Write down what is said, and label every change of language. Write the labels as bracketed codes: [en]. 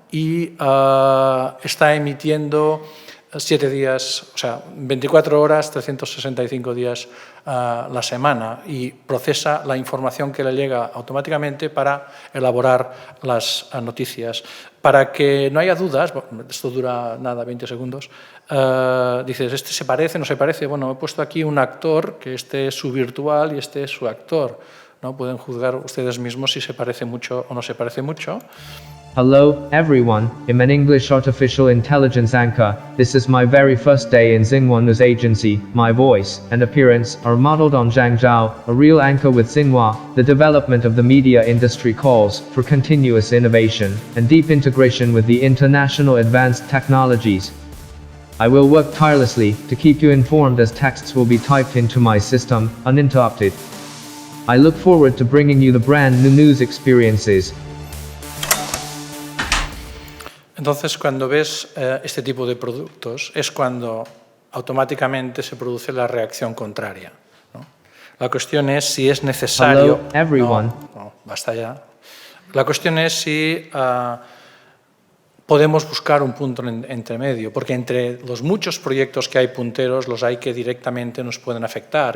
[es] Y está emitiendo 7 días, o sea, 24 horas, 365 días la semana y procesa la información que le llega automáticamente para elaborar las noticias. Para que no haya dudas, esto dura nada, 20 segundos, dices, ¿este se parece, no se parece? Bueno, he puesto aquí un actor, que este es su virtual y este es su actor, ¿no? Pueden juzgar ustedes mismos si se parece mucho o no se parece mucho. [en] Hello, everyone, I'm an English artificial intelligence anchor. This is my very first day in Xinhua News Agency. My voice and appearance are modeled on Zhang Zhao, a real anchor with Xinhua. The development of the media industry calls for continuous innovation and deep integration with the international advanced technologies. I will work tirelessly to keep you informed as texts will be typed into my system, uninterrupted. I look forward to bringing you the brand new news experiences. [es] Entonces, cuando ves este tipo de productos, es cuando automáticamente se produce la reacción contraria, ¿no? La cuestión es si es necesario... [en] Hello, everyone. [es] No, basta ya. La cuestión es si podemos buscar un punto entre medio, porque entre los muchos proyectos que hay punteros, los hay que directamente nos pueden afectar.